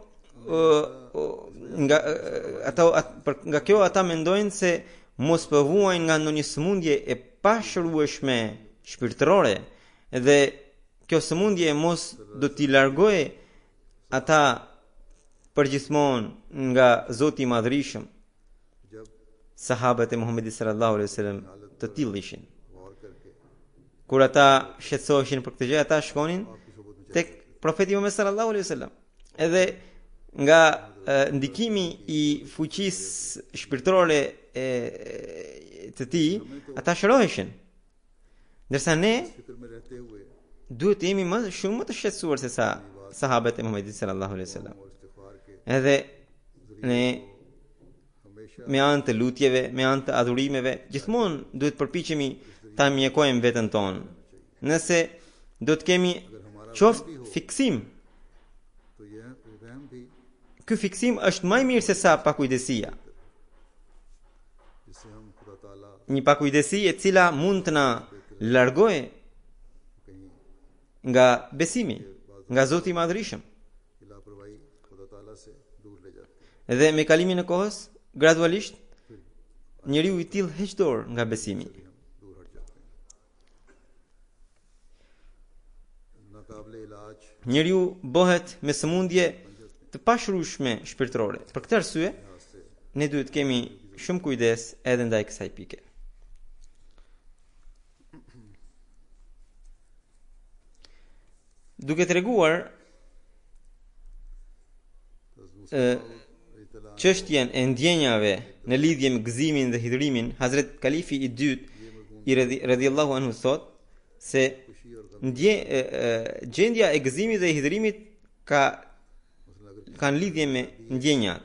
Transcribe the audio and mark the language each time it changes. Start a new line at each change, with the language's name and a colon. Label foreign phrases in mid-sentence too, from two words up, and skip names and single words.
Albanian: nga kjo ata mendojnë se mos po vuajnë nga ndonjë sëmundje e pashërueshme shpirtërore, dhe kjo sëmundje mos do t'i largojë ata përgjithmonë nga Zoti i Madhërisëm.
Urdu: जब
Albanian: Sahabët e Muhamedit
Arabic: صلى الله عليه وسلم
Albanian: të tillë ishin.
Urdu: غور کرکے
Albanian: Kur ata shqetësoheshin për këtë gjë, ata shkonin tek profeti Muhammed
Arabic: صلى الله عليه وسلم.
Albanian: Edhe nga ndikimi i fuqisë shpirtërore të tij, ata shëroheshin. Ndërsa ne
Urdu: فکر میں رہتے ہوئے
Albanian: duhet të jemi shumë më të shqetësuar se sa sahabët e Muhamedit
Arabic: صلى الله عليه وسلم.
Urdu: اور استغفار کے
Albanian: Edhe ne
Urdu: हमेशा
Albanian: me anë të lutjeve, me anë të adhurimeve, gjithmonë duhet përpiqemi ta mjekojmë veten tonë. Nëse do të kemi qoftë fiksim,
Urdu: تو یہ وہم بھی
Albanian: ky fiksim është më i mirë se sa pakujdesia.
Urdu: جس سے ہم خدا تعالیٰ
Albanian: Një pakujdesi e cila mund të na largojë
Urdu: कहीं
Albanian: nga besimi, nga Zoti i Madhërisëm.
Urdu: کی لاپرواہی خدا تعالیٰ سے دور لے جاتی ہے
Albanian: Dhe me kalimin e kohës, gradualisht njeriu i tillë heq dorë nga besimi.
Urdu: ہم دور ہٹ جاتے ہیں ناقابلِ علاج
Albanian: Njeriu bëhet me sëmundje të pashërueshme shpirtërore. Për këtë arsye,
Urdu: لحاظ سے
Albanian: ne duhet kemi shumë kujdes edhe ndaj kësaj pike. Duke treguar çështjen e ndjenjave në lidhje me gëzimin dhe hidhrimin, Hazret Kalifi i dytë i
Arabic: رضي الله عنه
Albanian: thot se gjendja e gëzimit dhe hidhrimit kanë lidhje me ndjenjat.